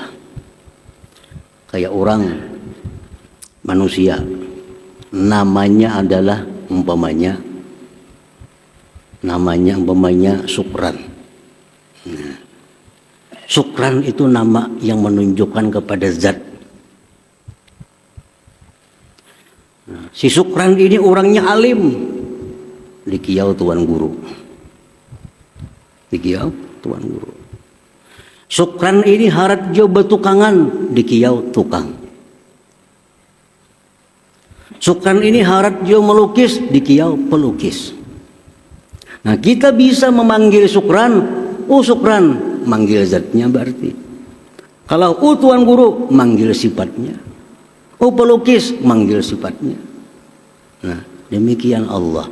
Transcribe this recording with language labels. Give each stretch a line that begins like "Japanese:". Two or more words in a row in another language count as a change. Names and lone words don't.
Indonesian: Kayak orang manusia, namanya adalah umpamanya Sukran. Nah, Sukran itu nama yang menunjukkan kepada zat.
Banjar: Nah, si Sukran ini orangnya alim, dikiau tuan guru. Dikiau tuan guru. Sukran ini harat jo betukangan, dikiau tukang. Sukran ini harat jo melukis, dikiau pelukis.
Indonesian: Nah, kita bisa memanggil Sukran, Sukran, manggil zatnya berarti. Kalau tuan guru, manggil sifatnya. Pelukis, manggil sifatnya. Nah, demikian Allah.